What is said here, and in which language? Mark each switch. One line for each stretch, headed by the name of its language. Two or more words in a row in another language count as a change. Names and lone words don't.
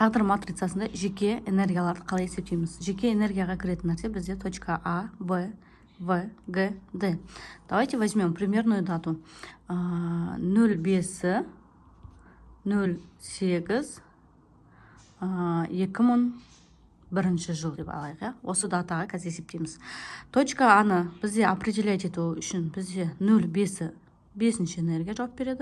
Kazakh: тағдыр матрицасында жеке энергияларды қалай есептейміз? Жеке энергияға кіретін нәрсе бізде
Russian: точка А,
Kazakh: Б, В, Г, Д.
Russian: Давайте возьмем примерную дату.
Kazakh: 05-08 2001 жыл деп алайық. Осы датаға қазір есептейміз. Точка Аны бізде определять ету үшін бізде 05 5-ші энергия жауап береді.